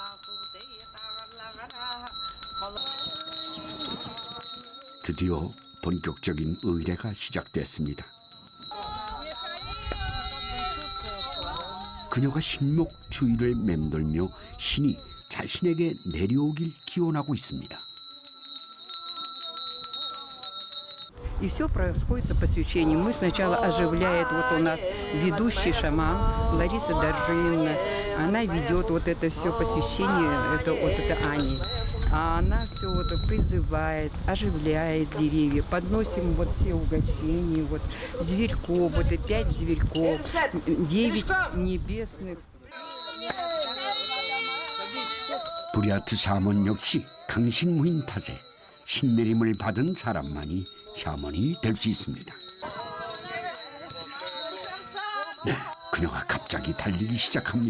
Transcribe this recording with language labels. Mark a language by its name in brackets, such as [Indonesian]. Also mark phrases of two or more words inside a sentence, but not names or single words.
[Korean] 드디어 본격적인 의례가 시작됐습니다. 그녀가 신목 주위를 맴돌며 신이 자신에게 내려오길 기원하고 있습니다. [Russian] И все происходит по посвящению. Мы сначала оживляет вот у нас ведущий шаман Лариса Доржинина. Она ведет вот это все посвящение, это вот это Ани. А она все вот призывает, оживляет деревья. Подносим вот все угощения, вот зверьков, вот и 5 зверьков, 9 небесных. [Korean] 부랴트 샤먼 역시 강신무인 탓에 신내림을 받은 사람만이 샤먼이 될 수 있습니다. 네, 그녀가 갑자기 달리기 시작합니다.